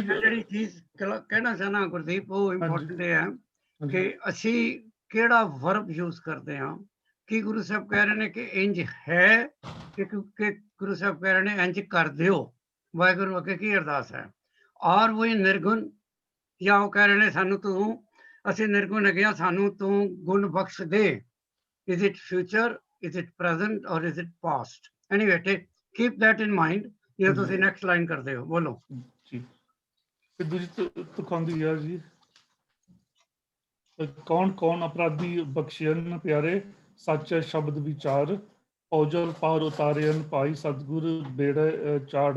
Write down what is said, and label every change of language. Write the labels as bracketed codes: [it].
[pa] ਜਿਹੜੀ ਚੀਜ਼ ਕਹਿਣਾ ਚਾਹਨਾ ਗੁਰਦੀਪ, ਉਹ ਇੰਪੋਰਟੈਂਟ ਹੈ ਕਿ ਅਸੀਂ ਕਿਹੜਾ ਵਰਬ ਯੂਜ਼ ਕਰਦੇ ਹਾਂ। ਕੀ ਗੁਰੂ ਸਾਹਿਬ ਕਹਿ ਰਹੇ ਨੇ ਕਿ ਇੰਜ ਹੈ, ਕਿ ਗੁਰੂ ਸਾਹਿਬ ਕਹਿ ਰਹੇ ਨੇ ਇੰਜ ਕਰ ਦਿਓ। ਵਾਹਿਗੁਰੂ ਅੱਗੇ ਕੀ ਅਰਦਾਸ ਹੈ? ਔਰ ਉਹ ਨਿਰਗੁਣ, ਜਾਂ ਉਹ ਕਹਿ ਰਹੇ ਨੇ ਸਾਨੂੰ ਤੂੰ, ਅਸੀਂ ਨਿਰਗੁਣ ਹੈਗੇ, ਸਾਨੂੰ ਤੂੰ ਗੁਣ ਬਖਸ਼ ਦੇ। [en] Is it future, is it present, or is it past? Anyway, keep that in mind [pa] ਜੇ ਤੁਸੀਂ ਨੈਕਸਟ ਲਾਈਨ ਕਰਦੇ ਹੋ। ਬੋਲੋ ਜੀ। ਦੂਜੀ ਤੁਖਾਂਦੀ ਆ ਜੀ, ਕੌਣ ਕੌਣ ਅਪਰਾਧੀ ਬਖਸ਼ਿਅਨ ਪਿਆਰੇ, ਸੱਚ ਸ਼ਬਦ ਵਿਚਾਰ, ਔਜਲ ਪਾਰ ਉਤਾਰਿਅਨ ਭਾਈ, ਸਤਿਗੁਰ ਬੇੜੇ ਚਾੜ।